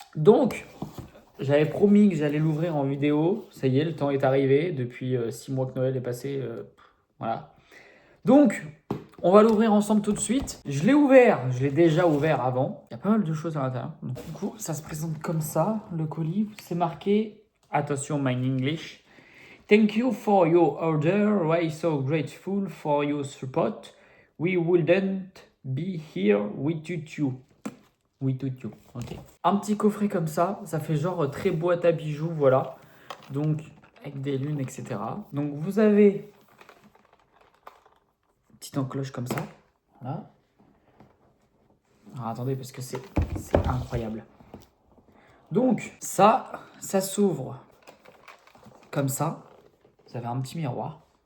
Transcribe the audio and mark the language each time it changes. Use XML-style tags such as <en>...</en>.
<fr>Donc, j'avais promis que j'allais l'ouvrir en vidéo. Ça y est, le temps est arrivé. Depuis 6 mois que Noël est passé. Voilà. Donc, on va l'ouvrir ensemble tout de suite. Je l'ai ouvert, je l'ai déjà ouvert avant. Il y a pas mal de choses à l'intérieur. Donc, du coup, ça se présente comme ça, le colis. C'est marqué, attention,</fr> <en>my English. Thank you for your order. We're so grateful for your support. We wouldn't be here without you. Without you, ok.</en> <fr>Un petit coffret comme ça fait genre très boîte à bijoux, voilà. Donc, avec des lunes, etc. Donc, vous avez petite encoche comme ça. Voilà. Alors attendez, parce que c'est incroyable. Donc, ça s'ouvre comme ça. Vous avez un petit miroir.</fr>